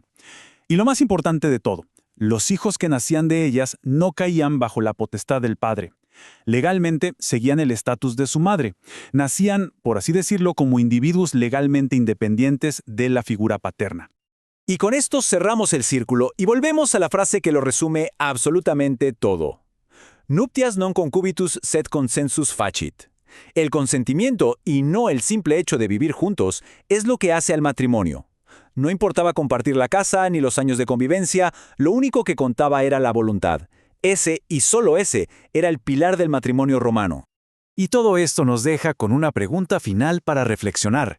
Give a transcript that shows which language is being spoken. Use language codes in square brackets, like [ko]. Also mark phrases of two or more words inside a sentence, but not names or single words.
[es] Y lo más importante de todo, los hijos que nacían de ellas no caían bajo la potestad del padre. Legalmente seguían el estatus de su madre. Nacían, por así decirlo, como individuos legalmente independientes de la figura paterna. Y con esto cerramos el círculo y volvemos a la frase que lo resume absolutamente todo. [la] Nuptias non concubitus sed consensus facit. [es] El consentimiento, y no el simple hecho de vivir juntos, es lo que hace al matrimonio. No importaba compartir la casa ni los años de convivencia, lo único que contaba era la voluntad. Ese, y solo ese, era el pilar del matrimonio romano. Y todo esto nos deja con una pregunta final para reflexionar.